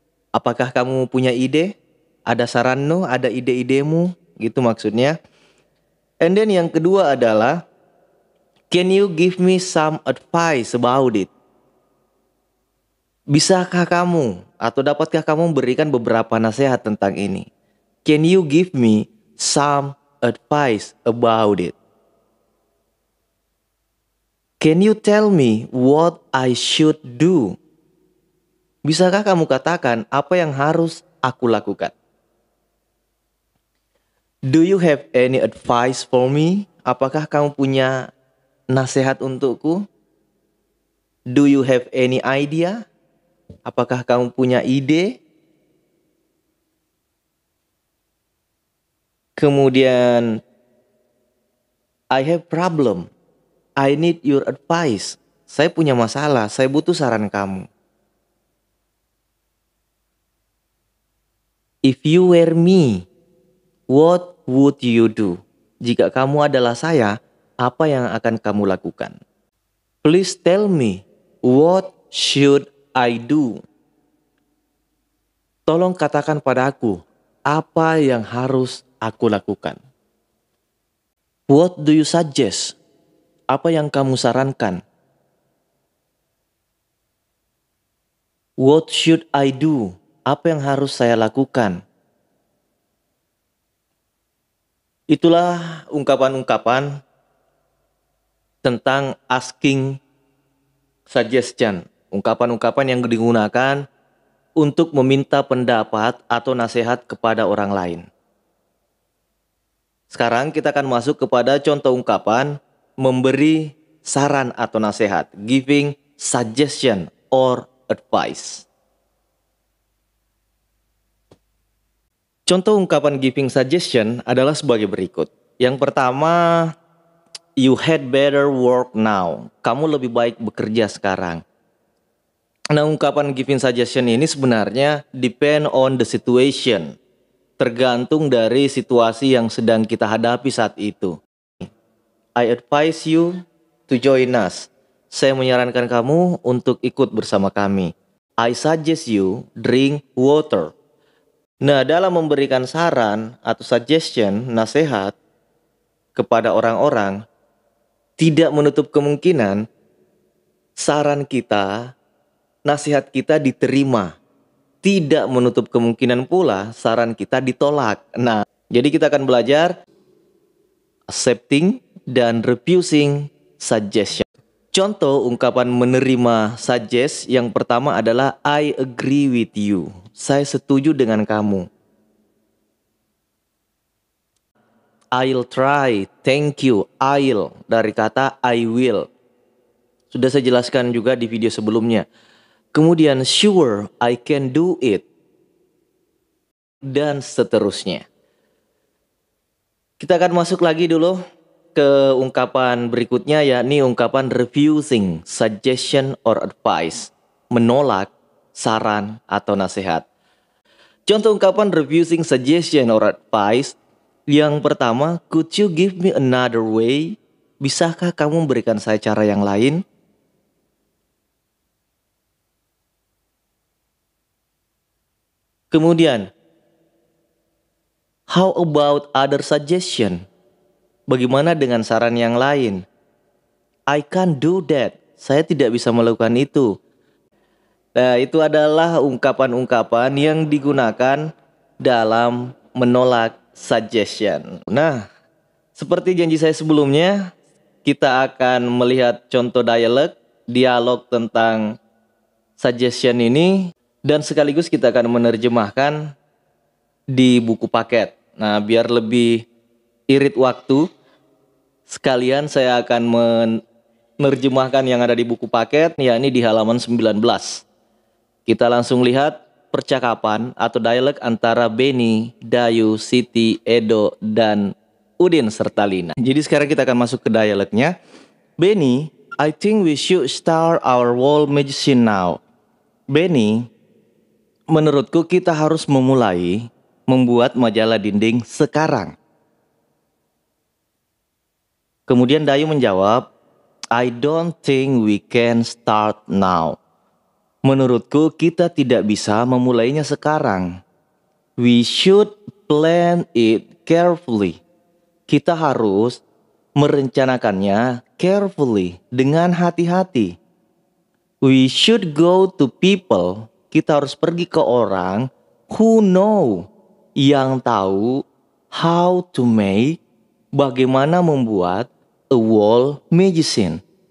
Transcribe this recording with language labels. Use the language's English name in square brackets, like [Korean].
[Indonesian] Apakah kamu punya ide? Ada saranmu? Ada ide-idemu? Gitu maksudnya. [English] And then [Indonesian] yang kedua adalah, [English] can you give me some advice about it? [Indonesian] Bisakah kamu atau dapatkah kamu berikan beberapa nasihat tentang ini? [English] Can you give me some advice about it? Can you tell me what I should do? [Indonesian] Bisakah kamu katakan apa yang harus aku lakukan? [English] Do you have any advice for me? [Indonesian] Apakah kamu punya nasihat untukku? [English] Do you have any idea? [Indonesian] Apakah kamu punya ide? Kemudian, [English] I have problem. I need your advice. [Indonesian] Saya punya masalah, saya butuh saran kamu. [English] If you were me, what would you do? [Indonesian] Jika kamu adalah saya, apa yang akan kamu lakukan? [English] Please tell me, what should I do? [Indonesian] Tolong katakan padaku, apa yang harus aku lakukan? [English] What do you suggest? [Indonesian] Apa yang kamu sarankan? [English] What should I do? [Indonesian] Apa yang harus saya lakukan? Itulah ungkapan-ungkapan tentang [English] asking suggestion. [Indonesian] Ungkapan-ungkapan yang digunakan untuk meminta pendapat atau nasihat kepada orang lain. Sekarang kita akan masuk kepada contoh ungkapan memberi saran atau nasihat, [English] giving suggestion or advice. [Indonesian] Contoh ungkapan [English] giving suggestion [Indonesian] adalah sebagai berikut. Yang pertama, [English] you had better work now. [Indonesian] Kamu lebih baik bekerja sekarang. Nah, ungkapan [English] giving suggestion [Indonesian] ini sebenarnya [English] depend on the situation. [Indonesian] Tergantung dari situasi yang sedang kita hadapi saat itu. [English] I advise you to join us. [Indonesian] Saya menyarankan kamu untuk ikut bersama kami. [English] I suggest you drink water. [Indonesian] Nah, dalam memberikan saran atau suggestion, nasihat kepada orang-orang, tidak menutup kemungkinan saran kita, nasihat kita diterima. Tidak menutup kemungkinan pula saran kita ditolak. Nah, jadi kita akan belajar [English] accepting [Indonesian] dan [English] refusing suggestion. [Indonesian] Contoh ungkapan menerima suggest yang pertama adalah [English] I agree with you. [Indonesian] Saya setuju dengan kamu. [English] I'll try, thank you, I'll [Indonesian] dari kata [English] I will. [Indonesian] Sudah saya jelaskan juga di video sebelumnya. Kemudian [English] sure, I can do it. [Indonesian] Dan seterusnya. Kita akan masuk lagi dulu ke ungkapan berikutnya, yakni ungkapan [English] refusing suggestion or advice. [Indonesian] Menolak saran atau nasihat. Contoh ungkapan [English] refusing suggestion or advice. [Indonesian] Yang pertama, [English] could you give me another way? [Indonesian] Bisakah kamu memberikan saya cara yang lain? Kemudian, [English] how about other suggestion? [Indonesian] Bagaimana dengan saran yang lain? [English] I can't do that. [Indonesian] Saya tidak bisa melakukan itu. Nah, itu adalah ungkapan-ungkapan yang digunakan dalam menolak suggestion. Nah, seperti janji saya sebelumnya, kita akan melihat contoh dialog tentang suggestion ini, dan sekaligus kita akan menerjemahkan di buku paket. Nah, biar lebih irit waktu, sekalian saya akan menerjemahkan yang ada di buku paket, yakni di halaman 19. Kita langsung lihat percakapan atau dialog antara Benny, Dayu, Siti, Edo, dan Udin serta Lina. Jadi sekarang kita akan masuk ke dialognya. [English] Benny, I think we should start our wall magazine now. [Indonesian] Benny, menurutku kita harus memulai membuat majalah dinding sekarang. Kemudian Dayu menjawab, [English] I don't think we can start now. [Indonesian] Menurutku kita tidak bisa memulainya sekarang. [English] We should plan it carefully. [Indonesian] Kita harus merencanakannya [English] carefully, [Indonesian] dengan hati-hati. [English] We should go to people. [Indonesian] Kita harus pergi ke orang [English] who know, [Indonesian] yang tahu [English] how to make, [Indonesian] bagaimana membuat [English] a wall magazine.